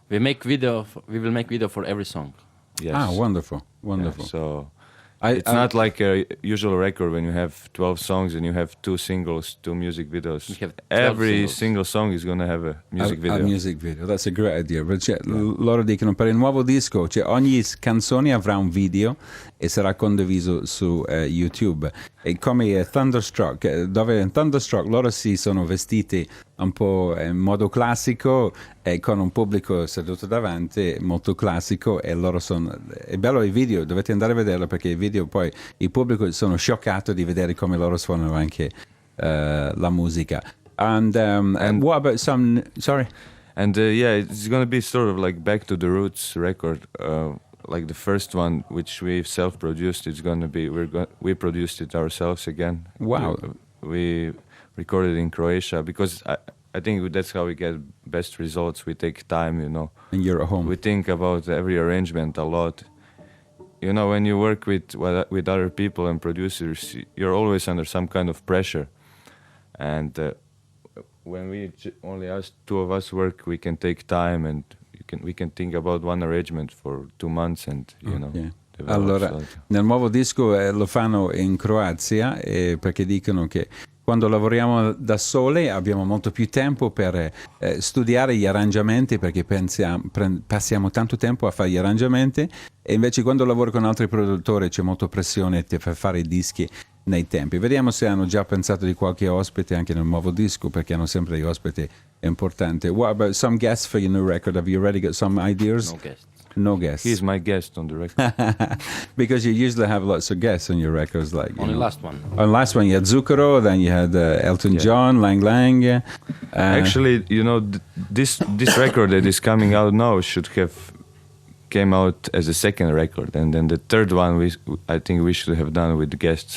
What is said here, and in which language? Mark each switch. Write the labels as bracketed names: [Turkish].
[English] we will make video for every song. Yes. Ah, wonderful. Yeah, so it's not like a usual record when you have 12 songs and you have 2 singles, 2 music videos. Every single song is going to have a music video. A music video, that's a great idea. [Italian] Loro dicono per il nuovo disco, ogni canzone avrà un video e sarà condiviso su YouTube. E come Thunderstruck, dove in Thunderstruck loro si sono vestiti un po' in modo classico e con un pubblico seduto davanti molto classico, e loro sono, è bello il video, dovete andare a vederlo perché il video poi il pubblico sono scioccato di vedere come loro suonano anche la musica. [English] And what about some and it's going to be sort of like Back to the Roots record, like the first one, which we've self-produced. It's going to be we produced it ourselves again. Wow. We recorded in Croatia because I think that's how we get best results. We take time, And you're at home. We think about every arrangement a lot. When you work with other people and producers, you're always under some kind of pressure. And when only us 2 of us work, we can take time, and we can think about one arrangement for 2 months, and Yeah. [Italian] Allora, nel nuovo disco lo fanno in Croazia perché dicono che quando lavoriamo da sole abbiamo molto più tempo per studiare gli arrangiamenti, perché passiamo tanto tempo a fare gli arrangiamenti, e invece quando lavoro con altri produttori c'è molta pressione per fare i dischi nei tempi. Vediamo se hanno già pensato di qualche ospite anche nel nuovo disco, perché hanno sempre degli ospiti importanti. [English] What about some guests for your new record? Have you already got some ideas? No guests. No guests. He's my guest on the record. Because you usually have lots of guests on your records, like only last one. On last one you had Zucchero, then you had Elton John, Lang Lang. Actually, this record that is coming out now should have came out as a second record, and then the third one I think we should have done with the guests.